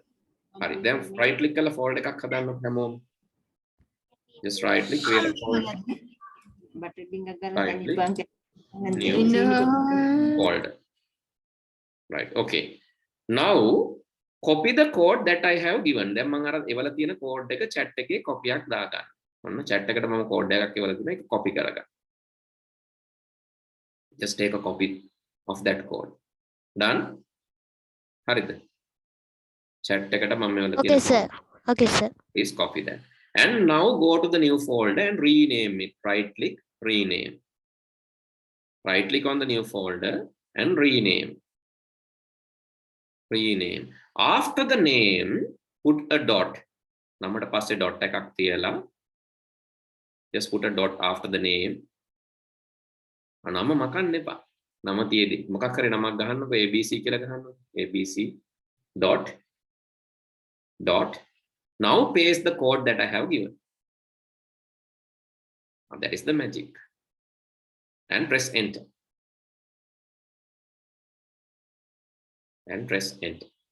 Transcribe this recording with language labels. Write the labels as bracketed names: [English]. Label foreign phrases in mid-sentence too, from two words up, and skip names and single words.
[English] Then right click on the folder. Just right click, create a folder. Right click, new folder. Right, okay. Now copy the code that I have given. [Sinhala] දැන් මම අර එවල තියෙන code එක chat එකේ copy එකක් දාගන්න. ඔන්න chat එකට මම code එකක් එවල දුන්නා ඒක copy කරගන්න. [English] Just take a copy of that code. Done? [Sinhala] හරිද? Chat එකට මම එවල තියෙන [English] Okay, sir. Okay, sir. Please copy that. And now go to the new folder and rename it. Right click, rename. Right click on the new folder and rename. Rename. After the name, put a dot. [Sinhala] නමට පස්සේ dot එකක් තියලා [English] just put a dot after the name. [Sinhala] නම මකන්න එපා. නම තියේදී මොකක් හරි නමක් ගහන්නකො ABC කියලා ගහන්නකො. [English] ABC dot dot. Now paste the code that I have given. Now that is the magic. And press enter. And press enter.